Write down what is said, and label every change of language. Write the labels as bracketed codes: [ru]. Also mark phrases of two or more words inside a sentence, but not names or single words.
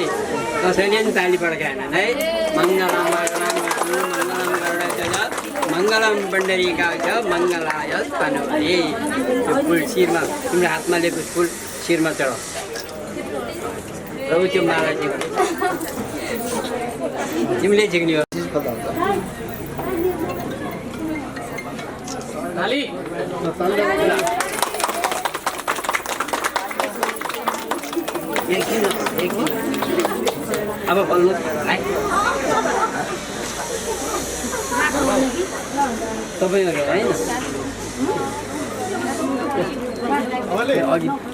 [ne] कसैले पनि ताली पड्काएन है [sa] मङ्गलम भगवान् विष्णु मङ्गलम गरुडध्वज मङ्गलम पण्डरीकाक्ष मङ्गलाय तनहुते [ne] त्यो फुल शिरमा तिम्रो हातमा लिएको फुल शिरमा चढाऊ र त्यो माला झिक्नु तिमीले झिक्ने हो एकछिन अब बोल्नु है तपाईँहरू होइन अघि